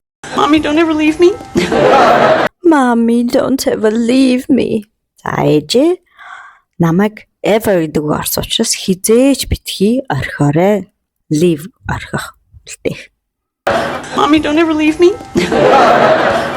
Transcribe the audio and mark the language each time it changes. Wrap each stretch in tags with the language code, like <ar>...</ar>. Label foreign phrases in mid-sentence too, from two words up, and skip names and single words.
<en>Mommy, don't ever leave me. Mommy, don't ever leave me.</en> <mn>За ээжээ намайг ever гэдэг үг орсон учраас хизээч битгий орхиорой. Leave орхих үлдээх.</mn> <en>Mommy, don't ever leave me.</en>